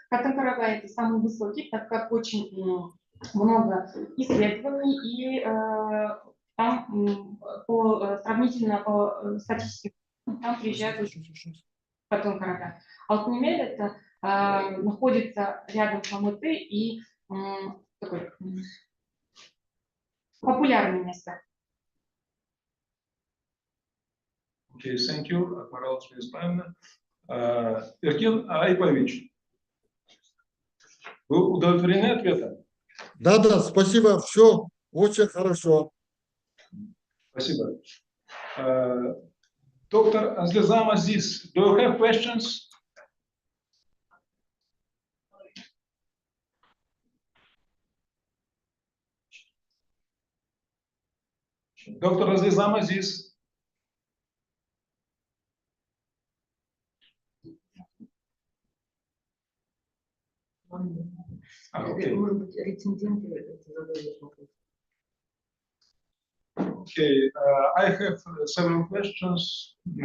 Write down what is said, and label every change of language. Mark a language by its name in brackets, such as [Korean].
[Russian] Катон-Карагай это самый высокий, так как очень много исследований, и там сравнительно по статистике там приезжают очень Катон-Карагай. Алтын-Емель это находится рядом с Алматы и такое популярное место. [English] Okay, thank you, Акмарал Исмаиловна. [Russian] Эркин Айпович, вы удовлетворены ответом? Да, спасибо, все очень хорошо. Спасибо. [English] Доктор Азлизам Азиз, do you have questions? [Russian] Доктор Азлизам Азиз. [English] Okay. [Russian] Может быть, рецензенты задают вопрос. [English] Okay, I have several questions.